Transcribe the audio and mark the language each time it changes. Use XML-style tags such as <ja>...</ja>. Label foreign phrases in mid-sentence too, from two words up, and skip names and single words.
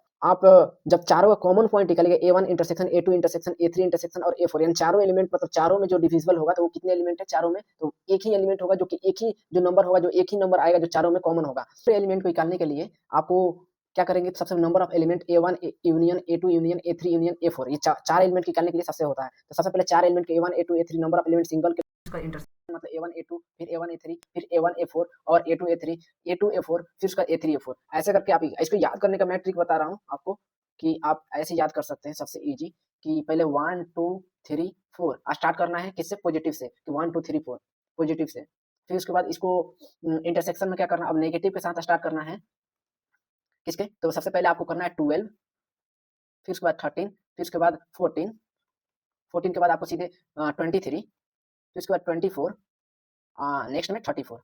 <hi>आप जब चारों का</hi> <en>common point</en> <hi>निकालेंगे</hi> <en>A1 intersection A2 intersection A3 intersection</en> <hi>और A4, यानी चारों एलिमेंट, मतलब चारों में जो डिविजिबल होगा तो वो कितने एलिमेंट है चारों में, तो एक ही एलिमेंट होगा, जो कि एक ही जो नंबर होगा, जो एक ही नंबर आएगा जो चारों में कॉमन होगा। तो एलिमेंट को निकालने के लिए आपको क्या करेंगे, सबसे</hi> <en>number of element A1 union A2 union A3 union A4,</en> <hi>ये चार एलिमेंट निकालने के लिए सबसे होता है। तो सबसे पहले चार एलिमेंट A1 A2 A3</hi> <en>number of element single</en> <hi>के इंटरसेक्शन, मतलब A1 A2 फिर A1 A3 फिर A1 A4 और A2 A3 A2 A4 फिर उसका A3 A4, ऐसे करके आप इसको याद करने का मैं ट्रिक बता रहा हूँ आपको कि आप ऐसे याद कर सकते हैं सबसे इजी, कि पहले 1 2 3 4 स्टार्ट करना है, किससे, पॉजिटिव से, कि 1 2 3 4 पॉजिटिव से। फिर उसके बाद इसको इंटरसेक्शन में क्या करना, अब नेगेटिव के साथ स्टार्ट करना है, किसके, तो सबसे पहले आपको करना है 12, फिर उसके बाद 13, फिर उसके बाद 14, 14 के बाद आपको सीधे 23, फिर उसके बाद 24, नेक्स्ट में 34।</hi>